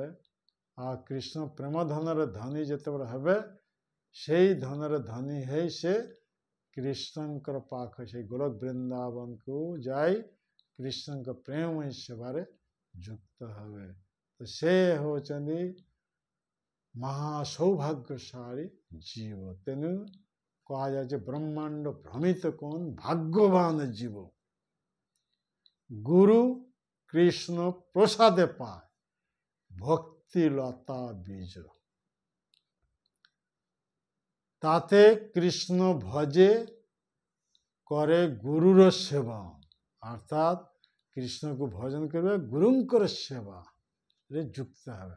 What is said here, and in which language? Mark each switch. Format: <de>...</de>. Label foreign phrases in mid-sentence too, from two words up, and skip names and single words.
<or>ଆଉ କୃଷ୍ଣ ପ୍ରେମ ଧନର ଧନୀ ଯେତେବେଳେ ହେବେ, সেই ଧନର ଧନୀ ହେଇ ସେ କୃଷ୍ଣଙ୍କର ପାଖ সেই ଗୋଲକ ବୃନ୍ଦାବନକୁ ଯାଇ କୃଷ୍ଣଙ୍କ ପ୍ରେମମୟ ସେବାରେ ଯୁକ୍ତ ହେବେ। ତ ସେ ହେଉଛନ୍ତି ମହାସୌଭାଗ୍ୟଶାଳୀ ଜୀବ। ତେଣୁ କୁହାଯାଏ ଯେ ବ୍ରହ୍ମାଣ୍ଡ ଭ୍ରମିତ କୌନ ଭାଗ୍ୟବାନ ଜୀବ,</or> <bn>গুরু কৃষ্ণ প্রসাদে পায় ভক্তি লতা বীজ। তাতে কৃষ্ণ ভজে করে গুরুর সেবা, অর্থাৎ কৃষ্ণকে ভজন করবে,</bn> <or>ଗୁରୁଙ୍କର ସେବା ରେ</or> <bn>যুক্ত হবে।</bn>